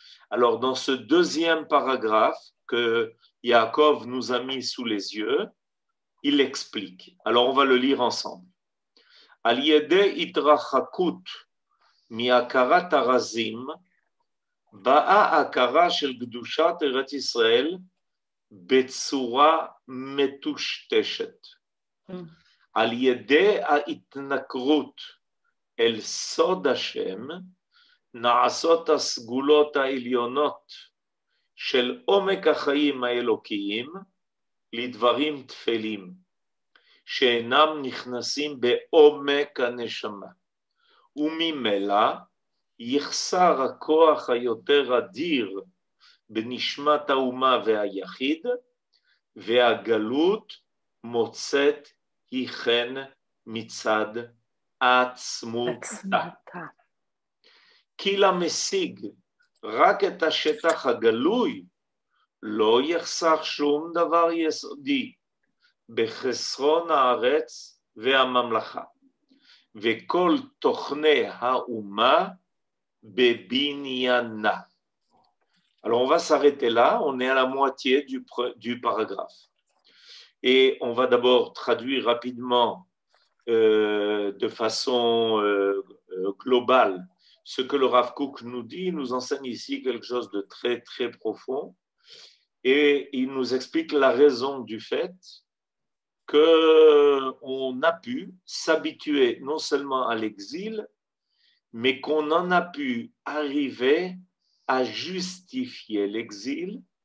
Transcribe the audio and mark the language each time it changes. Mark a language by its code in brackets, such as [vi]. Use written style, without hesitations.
[fr] Alors, dans ce deuxième paragraphe que Yaakov nous a mis sous les yeux, il explique. Alors, on va le lire ensemble. [he] Al yedei itrachakut mi'akarat harazim ba'a akara shel gdushat Eretz Israël בצורה מטושטשת. על ידי ההתנכרות אל סוד השם, נעשות הסגולות העליונות של עומק החיים האלוקיים לדברים תפלים, שאינם נכנסים בעומק הנשמה. וממילא יחסר הכוח היותר אדיר בנשמת האומה והיחיד, והגלות מוצאת היא חן מצד עצמותה. כי למשיג רק את השטח הגלוי, לא יחסך שום דבר יסודי בחסרון הארץ והממלכה, וכל תוכני האומה בבניינה. [fr] Alors, on va s'arrêter là, on est à la moitié du paragraphe. Et on va d'abord traduire rapidement, de façon globale, ce que le Rav Kook nous dit. Il nous enseigne ici quelque chose de très, très profond. Et il nous explique la raison du fait qu'on a pu s'habituer non seulement à l'exil, mais qu'on en a pu arriver à justifier l'exil,